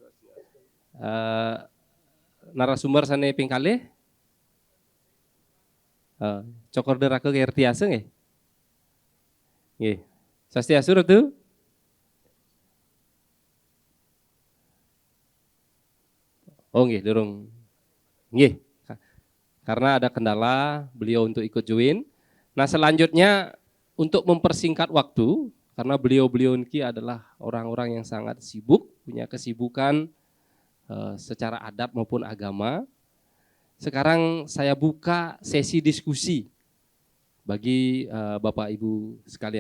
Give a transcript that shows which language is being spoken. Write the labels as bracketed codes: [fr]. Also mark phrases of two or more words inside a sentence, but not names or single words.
[ban] Narasumber sane ping kalih. Cokor derake kertiase nggih. Nggih. Swastiastu Ratu. Oh nggih, durung. Nggih. [id] Karena ada kendala beliau untuk ikut join. Nah, selanjutnya untuk mempersingkat waktu karena beliau-beliau ini adalah orang-orang yang sangat sibuk, punya kesibukan secara adat maupun agama. Sekarang saya buka sesi diskusi bagi Bapak Ibu sekalian.